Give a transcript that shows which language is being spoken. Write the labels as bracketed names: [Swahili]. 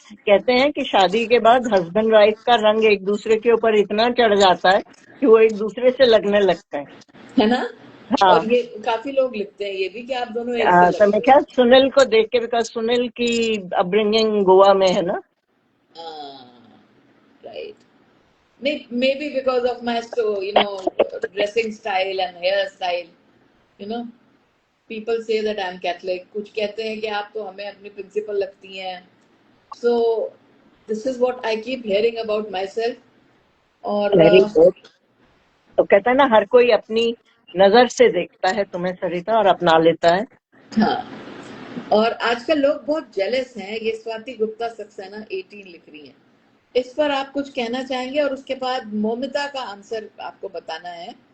[Hindi] कहते हैं कि शादी के बाद हस्बैंड वाइफ का रंग एक दूसरे के ऊपर इतना चढ़ जाता है कि वो एक दूसरे से लगने लगते हैं। है ना? हाँ। और ये काफी लोग लिखते हैं ये भी कि आप दोनों एक से तो मैं लगते क्या सुनील को देख के, बिकॉज सुनील की अपब्रिंगिंग गोवा में है ना। हो। Right. [English] Maybe because of my dressing style and hairstyle, you know, people say that I'm Catholic. [Hindi] कुछ कहते हैं कि आप तो हमें अपनी प्रिंसिपल लगती हैं। [English] So this is what I keep hearing about myself. [Hindi] और [English] Very good. [Hindi] तो कहता है ना, हर कोई अपनी नजर से देखता है तुम्हें सरिता और अपना लेता है। हाँ, और आजकल लोग बहुत जेलस हैं। ये स्वाति गुप्ता सक्सेना 18 लिख रही हैं। इस पर आप कुछ कहना चाहेंगे? और उसके बाद मोमिता का आंसर आपको बताना है